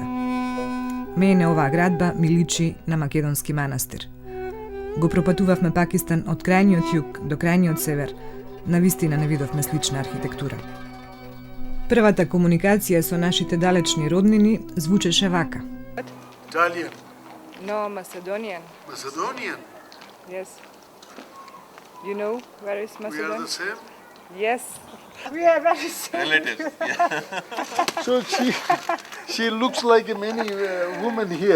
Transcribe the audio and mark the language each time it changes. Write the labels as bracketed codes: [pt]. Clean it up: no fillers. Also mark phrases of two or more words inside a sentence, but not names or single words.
[mk] Мене оваа градба ми личи на македонски манастир. Го пропатувавме Пакистан од крајниот југ до крајниот север, навистина не видовме слична архитектура. Првата комуникација со нашите далечни роднини звучеше вака. [en] Italian. No, Macedonian. Macedonian? Yes. You know where is We Macedonia? are the same? Yes. We are very same. Relatives. Yeah. So she looks like many women here.